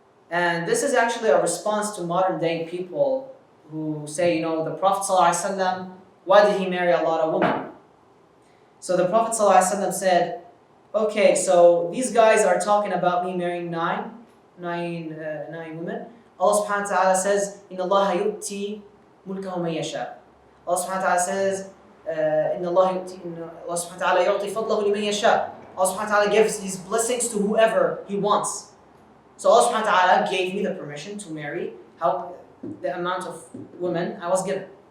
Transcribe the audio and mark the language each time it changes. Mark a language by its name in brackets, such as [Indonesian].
[English] And this is actually a response to modern day people who say, the Prophet ﷺ, why did he marry a lot of women? So the Prophet ﷺ said, okay, so these guys are talking about me marrying nine women. [Arabic] Allah subhanahu wa ta'ala says, إِنَّ اللَّهَ يُؤْتِي مُلْكَهُ مَن يَشَاءُ. [English] Allah subhanahu wa ta'ala says, إِنَّ Allah subhanahu wa ta'ala [Arabic] يُعْطِي فَضْلَهُ لِمَن يَشَاءُ. [English] Allah subhanahu wa ta'ala gives his blessings to whoever he wants. So Allah subhanahu wa ta'ala gave me the permission to marry the amount of women I was given.